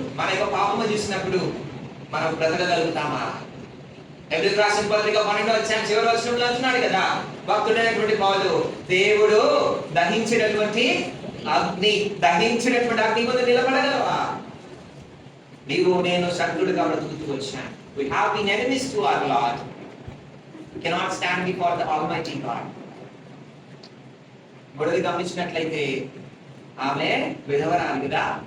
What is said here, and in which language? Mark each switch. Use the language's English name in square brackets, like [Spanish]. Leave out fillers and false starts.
[Telugu] మన యొక్క పాపము చూసినప్పుడు మనం బ్రతకగలుగుతామా? ఎబ్రిల్ రాసిన పత్రిక 12వ అధ్యాయం చివరి వచనంలో అంటున్నాడు కదా భక్తుడైనటువంటి పౌలు, దేవుడు దహించినటువంటి అగ్ని ముందు నిలబడగలవా? నీవు నేను శత్రుడుగా బ్రతుకుతూ వచ్చాను. [English] We have been enemies to our Lord. We cannot stand before the Almighty God. [Telugu] మొదటి గమనించినట్లయితే ఆమె విధవరాలు కదా.